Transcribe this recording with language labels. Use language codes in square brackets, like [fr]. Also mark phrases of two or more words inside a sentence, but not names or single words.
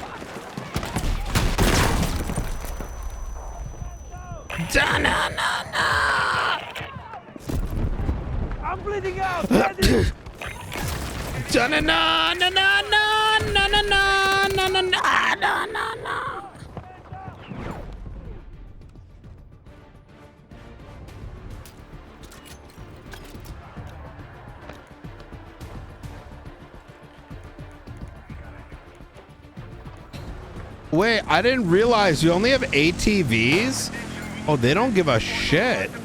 [en] Da na na na. I'm bleeding out. Da na na na na na na na na na na na na na. Wait, I didn't realize you only have ATVs? Oh, they don't give a shit.